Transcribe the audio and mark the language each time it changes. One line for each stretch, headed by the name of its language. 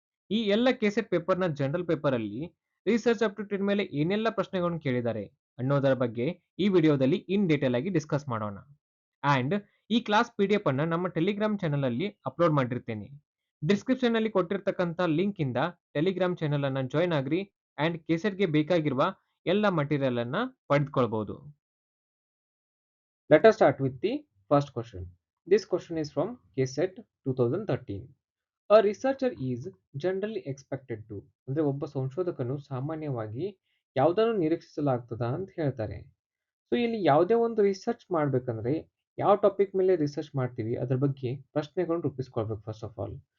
Kannada: ಈ ಎಲ್ಲ ಕೆಸೆಟ್ ಪೇಪರ್ನ ಜನರಲ್ ಪೇಪರ್ ಅಲ್ಲಿ ರಿಸರ್ಚ್ ಆಪ್ಟಿಟ್ಯೂಡ್ ಮೇಲೆ ಏನೆಲ್ಲ ಪ್ರಶ್ನೆಗಳನ್ನು ಕೇಳಿದ್ದಾರೆ ಅನ್ನೋದರ ಬಗ್ಗೆ ಈ ವಿಡಿಯೋದಲ್ಲಿ
English: in detail
Kannada: ಆಗಿ ಡಿಸ್ಕಸ್ ಮಾಡೋಣ. ಅಂಡ್ ಈ ಕ್ಲಾಸ್ PDF ಅನ್ನ ನಮ್ಮ ಟೆಲಿಗ್ರಾಮ್ ಚಾನೆಲ್ ಅಲ್ಲಿ ಅಪ್ಲೋಡ್ ಮಾಡಿರ್ತೇನೆ. ಡಿಸ್ಕ್ರಿಪ್ಷನ್ ಅಲ್ಲಿ ಕೊಟ್ಟಿರ್ತಕ್ಕಂಥ ಲಿಂಕ್ ಇಂದ ಟೆಲಿಗ್ರಾಮ್ ಚಾನೆಲ್ ಅನ್ನ ಜಾಯ್ನ್ ಆಗ್ರಿ ಅಂಡ್ ಕೆಸೆಟ್ಗೆ ಬೇಕಾಗಿರುವ ಎಲ್ಲ ಮಟೀರಿಯಲ್ ಅನ್ನ ಪಡೆದುಕೊಳ್ಳಬಹುದು.
English: Let us start with the first question. This question is from KSET 2013. A researcher is generally expected to
Kannada: ಅಂದ್ರೆ ಒಬ್ಬ ಸಂಶೋಧಕನು ಸಾಮಾನ್ಯವಾಗಿ ಯಾವುದನ್ನು ನಿರೀಕ್ಷಿಸಲಾಗ್ತದ ಅಂತ ಹೇಳ್ತಾರೆ. ಸೊ ಇಲ್ಲಿ ಯಾವುದೇ ಒಂದು ರಿಸರ್ಚ್ ಮಾಡ್ಬೇಕಂದ್ರೆ ಯಾವ ಟಾಪಿಕ್ ಮೇಲೆ ರಿಸರ್ಚ್ ಮಾಡ್ತೀವಿ ಅದ್ರ ಬಗ್ಗೆ ಪ್ರಶ್ನೆಗಳನ್ನು ರೂಪಿಸ್ಕೊಳ್ಬೇಕು
English: First of all.